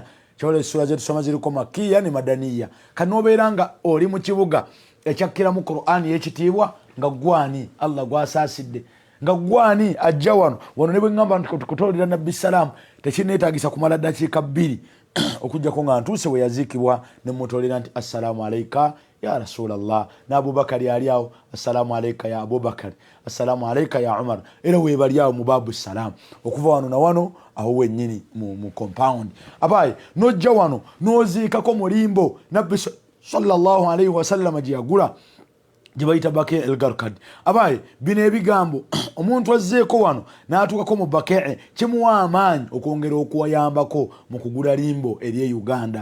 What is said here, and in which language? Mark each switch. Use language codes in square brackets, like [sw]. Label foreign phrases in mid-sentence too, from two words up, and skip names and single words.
[lg] Kyole sura zetu soma ziriko Makkiya ne Madaniya. Kanobeera nga oli mu kibuga ekyakira mu Qur'ani yekitiibwa nga gwani Allah gwasasidde nga gwani ajja wano ne bwe ngamba tukutolera Nabbi salam tekineetagisa kumala dakiika 2 okujjako nga ntuuse we yazikibwa ne mutolera nti [ar] assalamu alayka ya Rasulallah [lg] na Abubakar ali awo [ar] assalamu alayka ya Abubakar assalamu alayka ya Umar [lg] era we bali awo mu [ar] babu salam [lg] okuva wano na wano awo wennyini mu compound abaye nojja wano noziikako mulimbo Nabbi [ar] sallallahu alayhi wasallam [lg] gye yagula jibaita Baqi' el-Gharqad. Abaye bino ebigambo omuntu azzeeko wano n'atuukako mu Baqi' kimuwa amaanyi okwongera okuwayambako mu kugula limbo eri Uganda.